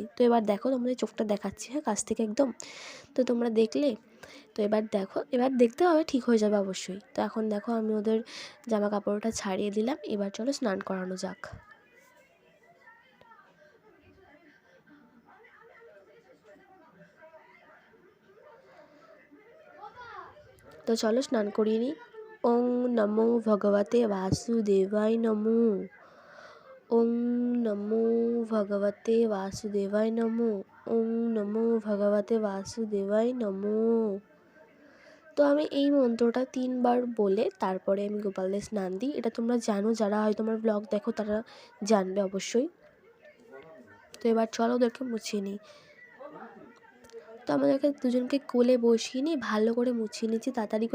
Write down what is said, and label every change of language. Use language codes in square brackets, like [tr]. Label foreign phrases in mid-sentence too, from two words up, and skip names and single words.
[bn] তো এবার দেখো তোমাদের চোখটা দেখাচ্ছি, হ্যাঁ, কাছ থেকে একদম। তো তোমরা দেখলে, তো এবার দেখো, এবার দেখতে হবে, ঠিক হয়ে যাবে অবশ্যই। তো এখন দেখো আমি ওদের জামা কাপড়টা ছাড়িয়ে দিলাম। এবার চলো স্নান করানো যাক। তো চলো স্নান করিয়ে নিই। [sa] ওং নমো ভগবতে বাসুদেবায় নমো। ওং নমো ভগবতে বাসুদেবায় নমো। ওং নমো ভগবতে বাসুদেবায় নমো। [bn] তো আমি এই মন্ত্রটা 3বার বলে তারপরে আমি গোপালদের স্নান দিই। এটা তোমরা জানো, যারা হয়তো আমার ব্লগ দেখো তারা জানবে অবশ্যই। তো এবার চলো ওদেরকে মুছিয়ে নিই। তো আমাদেরকে দুজনকে কোলে বসিয়ে নিয়ে ভালো করে মুছিয়ে নিচ্ছি তাড়াতাড়ি করে।